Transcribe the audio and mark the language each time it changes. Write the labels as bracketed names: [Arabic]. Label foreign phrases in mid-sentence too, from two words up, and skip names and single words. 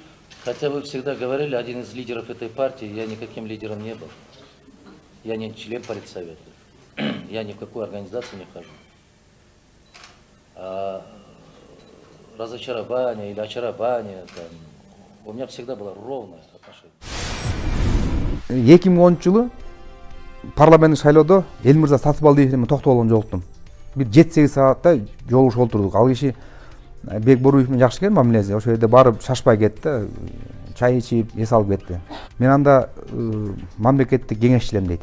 [Russian] Хотя вы всегда говорили, один из лидеров этой партии, я никаким лидером не был. Я не член политсовета. Я ни в какую организацию не вхожу. А разочарование или очарование, там, у меня всегда было ровное отношение. [Kyrgyz] 2010 жылы парламенттик шайлоодо Элмирза Сатыбалдиевден токтоп алган жолуктум. Бир 7-8 саатта жолугушуп отурдук. Ал киши Бек Боруев менен жакшы экен мамилеси. Ошол жерде барып шашпай кетти, чай ичип, эс алып кетти. Мен анда мамлекеттик кеңешчилем дейт.